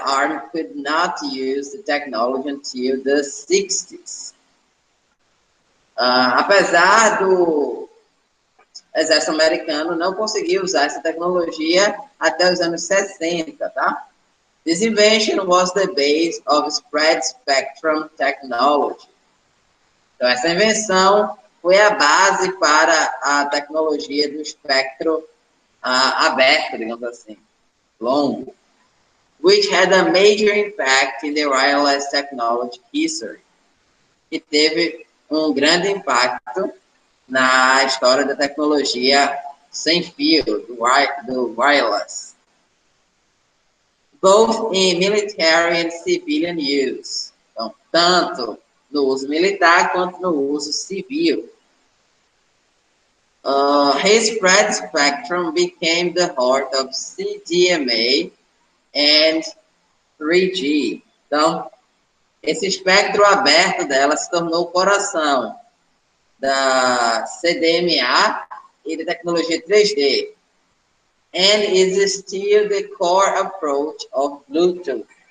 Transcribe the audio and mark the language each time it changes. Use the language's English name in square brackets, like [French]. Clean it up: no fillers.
[English] Army could not use the technology until the 60s. [Portuguese] Apesar do exército americano não conseguir usar essa tecnologia até os anos 60, tá? [English] This invention was the base of spread spectrum technology. [Portuguese] Então, essa invenção foi a base para a tecnologia do espectro aberto, digamos assim, longo, [English] which had a major impact in the wireless technology history. [Portuguese] E teve um grande impacto na história da tecnologia sem fio, do wireless. [English] Both in military and civilian use. [Portuguese] Então, tanto no uso militar quanto no uso civil. [English] His spread spectrum became the heart of CDMA and 3G. [Portuguese] Então, esse espectro aberto dela se tornou o coração da CDMA e da tecnologia 3D. [English] And is still the core approach of Bluetooth.